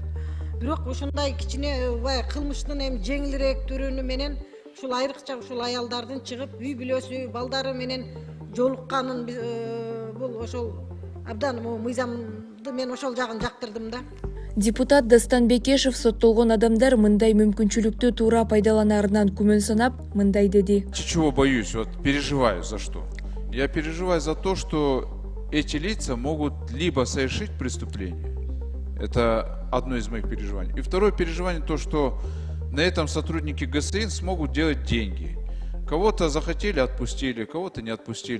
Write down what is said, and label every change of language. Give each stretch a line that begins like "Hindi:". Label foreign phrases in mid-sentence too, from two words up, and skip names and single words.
Kyrgyz: Бирок ушундай кичине баягы кылмыштын эми жеңилирээк түрүнү менен ушул айрыкча ушул аялдардын чыгып үй бүлөсү, балдары менен жолукканын бул ошол абдан мыйзамды мен ошол жагын жактырдым да. Депутат Дастан Бекешев соттолгон адамдар мындай мүмкүнчүлүктү туура пайдаланаарынан күмөн санап, мындай деди.
Russian: Чего боюсь? Вот переживаю за что? Я переживаю за то, что эти лица могут либо совершить преступление. Это одно из моих переживаний. И второе переживание то, что на этом сотрудники ГСИН смогут делать деньги. Кого-то захотели, отпустили, кого-то не отпустили.